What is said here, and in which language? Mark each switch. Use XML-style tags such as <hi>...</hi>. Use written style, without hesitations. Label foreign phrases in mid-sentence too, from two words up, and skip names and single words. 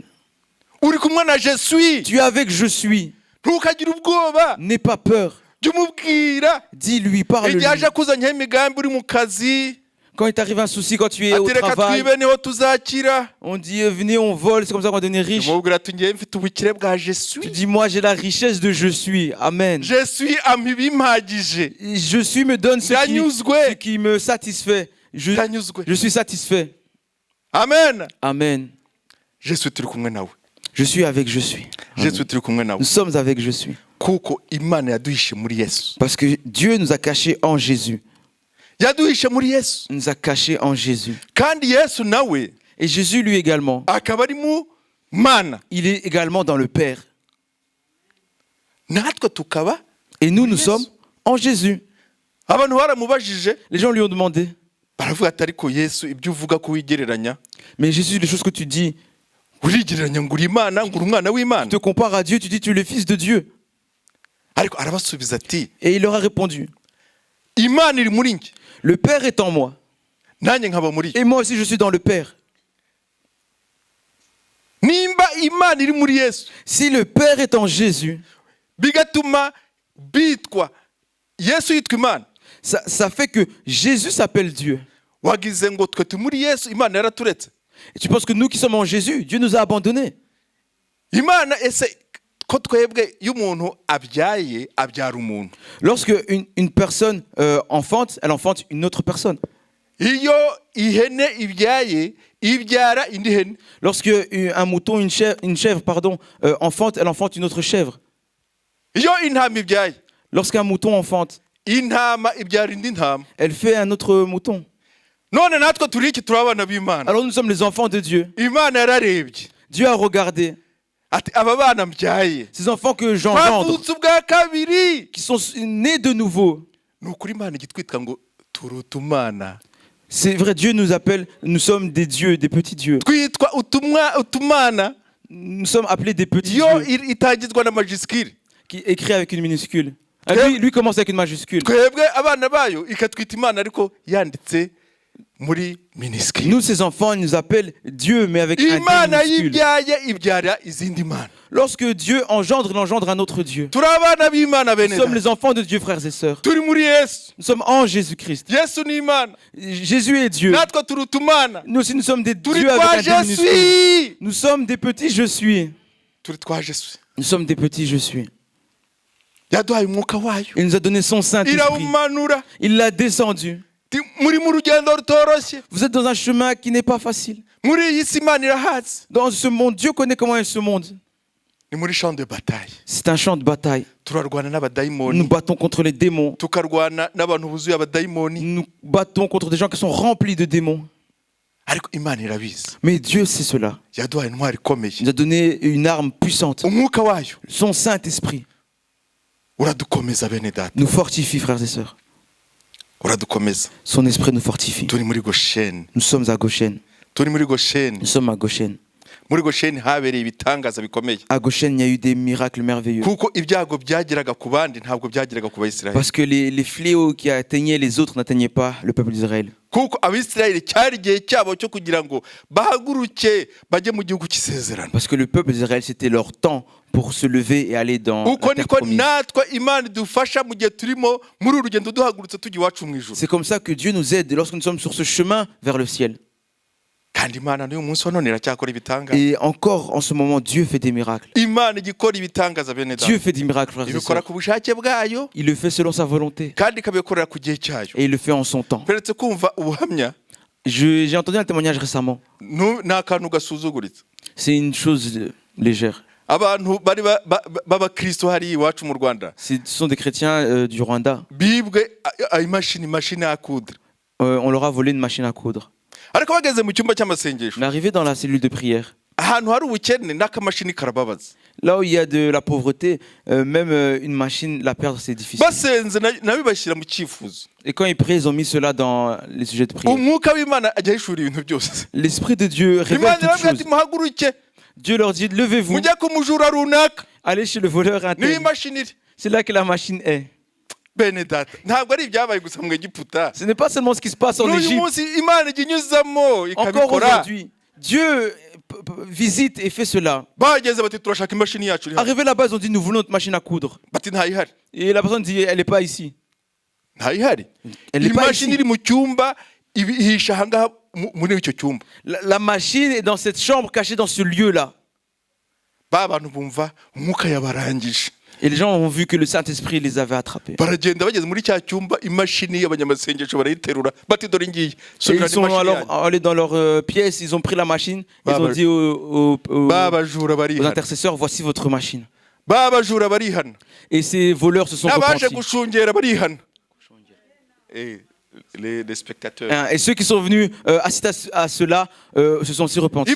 <rw>uri kumwe na</rw> <fr>je suis. Tu es avec je suis.</fr> <rw>Ntukagire ubwoba,</rw> <fr>N'aie pas peur.</fr> <rw>jya umubwira.</rw> <fr>Dis-lui, parle-lui.</fr> <rw>Igihe aje akuzanyeho imigambi uri mu kazi,</rw> <fr>Quand il t'arrive un souci, quand tu es au</fr> <rw>ati reka</rw> <fr>travail,</fr> <rw>twibe niho tuzakira.</rw> <fr>on dit venez, on vole, c'est comme ça qu'on va devenir riche.</fr> <rw>Umubwira ati ngiye mfite ubukire bwa je</rw> <fr>Tu suis. dis, moi j'ai la richesse de je suis. Amen. Je suis</fr> <rw>ampa ibimpagije.</rw> <fr>Je suis me donne ce</fr> <rw>Ndanyuzwe.</rw> <fr>qui me satisfait.</fr> <rw>Ndanyuzwe.</rw> <fr>Je suis satisfait. Amen. Amen. Je suis</fr> <rw>turi kumwe nawe.</rw> <fr>Je suis avec je suis. Je suis</fr> <rw>turi kumwe nawe.</rw> <fr>Nous sommes avec je suis.</fr> <rw>Kuko Imana yaduhishe muri Yesu.</rw> <fr>Parce que Dieu nous a cachés en Jésus.</fr> <rw>Yaduhishe muri Yesu.</rw> <fr>Il nous a cachés en Jésus.</fr> <rw>Kandi Yesu nawe</rw> <fr>Et Jésus, lui également,</fr> <rw>akaba ari mu Mana.</rw> <fr>il est également dans le Père.</fr> <rw>Natwe tukaba,</rw> <fr>Et nous, nous Yes. sommes en Jésus.</fr> <rw>abantu baramubajije</rw> <fr>Les gens lui ont demandé,</fr> <rw>baravuga ati ariko Yesu ibyo uvuga ko wigereranya,</rw> <fr>mais Jésus, les choses que tu dis,</fr> <rw>urigereranya ngo uri Imana, ngo uri umwana</rw> <fr>tu</fr> <rw>w'Imana.</rw> <fr>te compares à Dieu, tu dis tu es le Fils de Dieu.</fr> <rw>Ariko arabasubiza ati</rw> <fr>Et il leur a répondu,</fr> <rw>Imana iri muri njye,</rw> <fr>le Père est en moi.</fr> <rw>nanjye nkaba muri yo.</rw> <fr>Et moi aussi, je suis dans le Père.</fr> <rw>Nimba Imana iri muri Yesu,</rw> <fr>Si le Père est en Jésus,</fr> <rw>bigatuma bitwa Yesu yitwa Imana,</rw> <fr>ça fait que Jésus s'appelle Dieu.</fr> <rw>wagize ngo twe turi muri Yesu, Imana yaraturetse.</rw> <fr>Et tu penses que nous qui sommes en Jésus, Dieu nous a abandonnés.</fr> <rw>Imana ese ko twebwe iyo umuntu abyaye abyara umuntu,</rw> <fr>Lorsque une personne enfante, elle enfante une autre personne.</fr> <rw>iyo ihene ibyaye ibyara indi hene,</rw> <fr>Lorsque un mouton, une chèvre enfante, elle enfante une autre chèvre.</fr> <rw>iyo intama ibyaye</rw> <fr>Lorsqu'un mouton enfante,</fr> <rw>intama ibyara indi ntama.</rw> <fr>elle fait un autre mouton.</fr> <rw>None natwe turi iki? Turi abana b'Imana.</rw> <fr>Alors nous sommes les enfants de Dieu.</fr> <rw>Imana yararebye</rw> <fr>Dieu a regardé</fr> <rw>ati aba bana mbyaye</rw> <fr>ces enfants que j'engendre,</fr> <rw>twavutse ubwa kabiri.</rw> <fr>qui sont nés de nouveau.</fr> <rw>Ni ukuri Imana igitwitwa ngo turi utumana,</rw> <fr>C'est vrai, Dieu nous appelle, nous sommes des dieux, des petits dieux.</fr> <rw>twitwa utumana.</rw> <fr>Nous sommes appelés des petits</fr> <rw>Iyo</rw> <fr>dieux,</fr> <rw>itangizwa na majisikiri,</rw> <fr>qui écrit avec une minuscule. Ah, lui commence avec une majuscule.</fr> <rw>twebwe abana bayo ikatwita Imana ariko yanditse muri minisikiri.</rw> <fr>Nous, ces enfants, ils nous appellent Dieu, mais avec un D</fr> <rw>Imana</rw> <fr>minuscule.</fr> <rw>yibyaye ibyara izindi mana.</rw> <fr>Lorsque Dieu engendre, il engendre un autre Dieu.</fr> <rw>Turi abana b'Imana</rw> <fr>Nous</fr> <rw>bene</rw> <fr>sommes</fr> <rw>data.</rw> <fr>les enfants de Dieu, frères et sœurs.</fr> <rw>Turi muri Yesu.</rw> <fr>Nous sommes en Jésus-Christ.</fr> <rw>Yesu ni Imana,</rw> <fr>Jésus est Dieu.</fr> <rw>natwe turi utumana.</rw> <fr>Nous aussi, nous sommes des</fr> <rw>Turi</rw> <fr>dieux</fr> <rw>twa</rw> <fr>avec un D je minuscule. suis. Nous sommes des petits je suis.</fr> <rw>Turi twa</rw> <fr>je suis. Nous sommes des petits je suis.</fr> <rw>Yaduhaye umwuka wayo,</rw> <fr>Il nous a donné son Saint-Esprit.</fr> <rw>irawumanura.</rw> <fr>Il l'a descendu.</fr> <rw>Muri mu rugendo rutoroshye,</rw> <fr>Vous êtes dans un chemin qui n'est pas facile.</fr> <rw>muri iyi si Imana irahazi.</rw> <fr>Dans ce monde, Dieu connaît comment est ce monde.</fr> <rw>Ni muri</rw> <fr>champ de bataille. C'est un champ de bataille.</fr> <rw>Turarwana</rw> <fr>Nous</fr> <rw>n'abadayimoni,</rw> <fr>battons contre les démons.</fr> <rw>tukarwana n'abantu buzuye abadayimoni,</rw> <fr>Nous battons contre des gens qui sont remplis de démons.</fr> <rw>ariko Imana irabizi.</rw> <fr>Mais Dieu sait cela.</fr> <rw>Yaduhaye intwari ikomeye,</rw> <fr>Il nous a donné une arme puissante.</fr> <rw>umwuka wayo</rw> <fr>Son Saint-Esprit</fr> <rw>uradukomeza bene data,</rw> <fr>nous fortifie, frères et sœurs.</fr> <rw>uradukomeza.</rw> <fr>Son esprit nous fortifie.</fr> <rw>Turi muri Gosheni,</rw> <fr>Nous sommes à Goshen.</fr> <rw>turi muri Gosheni.</rw> <fr>Nous sommes à Goshen.</fr> <rw>Muri Gosheni habereye ibitangaza bikomeye,</rw> <fr>À Goshen, il y a eu des miracles merveilleux.</fr> <rw>kuko ibyago byageraga ku bandi ntabwo byageraga ku Bayisiraheli.</rw> <fr>Parce que les fléaux qui atteignaient les autres n'atteignaient pas le peuple d'Israël.</fr> <rw>kuko abisirayeli cyari igihe cyabo cyo kugira ngo bahaguruke bajye mu gihugu cy'isezerano.</rw> <fr>Parce que le peuple d'Israël, c'était leur temps pour se lever et aller dans</fr> <rw>uko</rw> <fr>la terre</fr> <rw>niko</rw> <fr>promise.</fr> <rw>natwe Imana idufasha mu gihe turimo muri uru rugendo duhagurutse tujya iwacu mu ijuru.</rw> <fr>C'est comme ça que Dieu nous aide lorsque nous sommes sur ce chemin vers le ciel.</fr> <rw>kandi Imana n'uyu munsi wa none iracyakora ibitangaza.</rw> <fr>Et encore en ce moment, Dieu fait des miracles.</fr> <rw>Imana igikora ibitangaza bene data.</rw> <fr>Dieu fait des miracles, frères et</fr> <rw>ibikora</rw> <fr>sœurs.</fr> <rw>ku bushake bwayo</rw> <fr>Il le fait selon sa volonté</fr> <rw>kandi ikabikorera ku gihe cyayo.</rw> <fr>et il le fait en son temps.</fr> <rw>Peretse kumva ubuhamya</rw> <fr>J'ai entendu un témoignage récemment.</fr> <rw>ni akantu gasuzuguritse.</rw> <fr>C'est une chose légère.</fr> <rw>abantu bari b'abakristo hariya iwacu mu Rwanda</rw> <fr>Ce sont des chrétiens du Rwanda.</fr> <rw>bibwe imashini ya kudre.</rw> <fr>On leur a volé une machine à coudre.</fr> <rw>ariko bageze mu cyumba cy'amasengesho</rw> <fr>On est arrivé dans la cellule de prière.</fr> <rw>ahantu hari ubukene n'akamashini karababaza.</rw> <fr>Là où il y a de la pauvreté, même une machine, la perdre, c'est difficile.</fr> <rw>basenze nabo bashyira mu cyifuzo.</rw> <fr>Et quand ils prient, ils ont mis cela dans les sujets de prière.</fr> <rw>umwuka w'Imana ajya ahishura ibintu byose.</rw> <fr>L'Esprit de Dieu révèle</fr> <rw>Imana</rw> <fr>toutes</fr> <rw>irababwira</rw> <fr>choses.</fr> <rw>ati muhaguruke</rw> <fr>Dieu leur dit, levez-vous,</fr> <rw>mujye ku mujura runaka</rw> <fr>allez chez le voleur</fr> <rw>niho</rw> <fr>interne.</fr> <rw>imashini iri.</rw> <fr>C'est là que la machine est.</fr> <rw>bene data ntabwo ari ibyabaye gusa mu Egiputa.</rw> <fr>Ce n'est pas seulement ce qui se passe en</fr> <rw>n'uyu</rw> <fr>Égypte.</fr> <rw>munsi Imana ijya inyuzamo</rw> <fr>Encore</fr> <rw>ikabikora.</rw> <fr>aujourd'hui, Dieu visite et fait cela.</fr> <rw>bageze bati turashaka imashini yacu iri hano.</rw> <fr>Arrivé là-bas, ils ont dit, nous voulons notre machine à coudre.</fr> <rw>bati ntayihari.</rw> <fr>Et la personne dit, elle n'est pas ici.</fr> <rw>ntayihari.</rw> <fr>Elle n'est pas</fr> <rw>imashini</rw> <fr>ici.</fr> <rw>iri mu cyumba ihisha ahangaha muri icyo cyumba.</rw> <fr>La machine est dans cette chambre cachée dans ce lieu-là.</fr> <rw>ba bantu bumva umwuka yabarangije.</rw> <fr>Et les gens ont vu que le Saint-Esprit les avait attrapés.</fr> <rw>baragenda bageze muri cya cyumba imashini y'abanyamasengesho barayiterura bati dore ngiyi.</rw> <fr>Et</fr> <rw>subirana</rw> <fr>ils sont</fr> <rw>imashini</rw> <fr>alors</fr> <rw>yanyu.</rw> <fr>allés dans leur pièce, ils ont pris la machine, ils ont dit</fr> <rw>babajura</rw> <fr>aux</fr> <rw>barihana.</rw> <fr>intercesseurs, voici votre machine.</fr> <rw>babajura barihana.</rw> <fr>Et ces voleurs se sont</fr> <rw>n'abaje</rw> <fr>repentis.</fr> <rw>gushungera barihana.</rw> <fr>les spectateurs. Hein, et ceux qui sont venus assister à cela se sont aussi repentis.</fr>